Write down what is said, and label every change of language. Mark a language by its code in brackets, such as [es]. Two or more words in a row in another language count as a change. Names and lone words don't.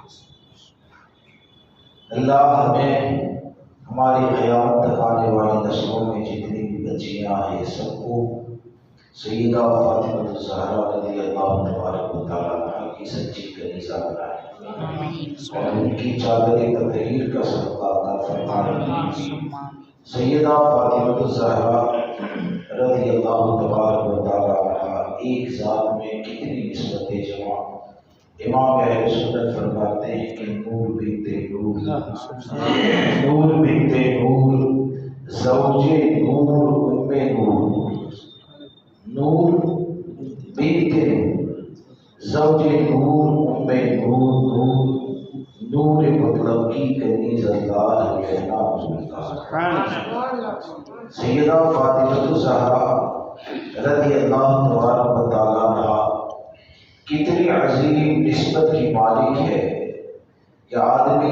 [ur] اللہ ہمیں ہماری قیامت تک آنے والی نسلوں میں جتنی بھی بچیاں ہیں سب کو سیدہ فاطمہ الزہرا [ar] رضی اللہ تبارک و تعالیٰ عنہا [ur] کی سچی کنیزہ بنائیں اور ان کی چادر تطہیر کا صدقہ عطا فرمائیں۔ سیدہ فاطمہ الزہرا [ar] رضی اللہ تبارک و تعالیٰ عنہا [ur] ایک ذات میں کتنی نسبتیں جمع۔ امام اہل سنت فرماتے ہیں کہ نور بنت نور، نور بنت نور، زوج نور، ام نور، نور بنت نور، زوج نور، ام نور، نور نور مطلب کی کنیز اللہ کہنا سیدہ فاطمہ الزہرا [ar] رضی اللہ تبارک و تعالیٰ عنہا [ur] کتنی عظیم نسبت کی مالک ہے کہ آدمی